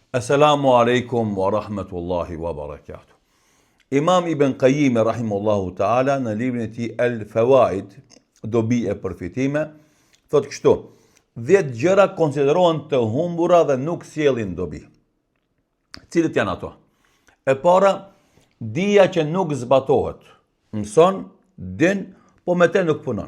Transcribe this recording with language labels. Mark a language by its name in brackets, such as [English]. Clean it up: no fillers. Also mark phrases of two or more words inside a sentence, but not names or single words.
[Arabic] السلام عليكم ورحمة الله وبركاته. [Albanian] Imam Ibn Qayyim [Arabic] رحمه الله تعالى [Albanian] në librin e tij El Fawaid, dobi e përfitime, thot kështu: 10 gjëra konsiderohen të humbura dhe nuk sjellin dobi. Cilët janë ato? E para, dija që nuk zbatohet. Mëson, din, po me te nuk punon.